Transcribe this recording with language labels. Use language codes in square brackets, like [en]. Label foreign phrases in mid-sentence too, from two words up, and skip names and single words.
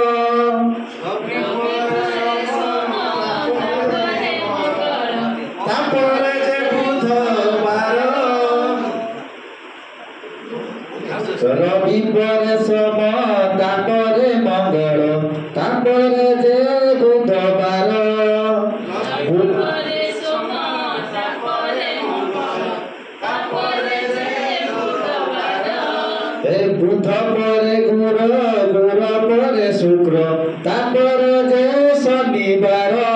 [or] ତାପରେ ଯେ ବୁଧବାର। ରବି ପରେ ସୋମ, ତାପରେ ମଙ୍ଗଳ, ତାପରେ ଯେ ବୁଧବାର। [bn] বুধ পরে গুর, গুর পরে শুক্র, তারপরে যে শনিবার।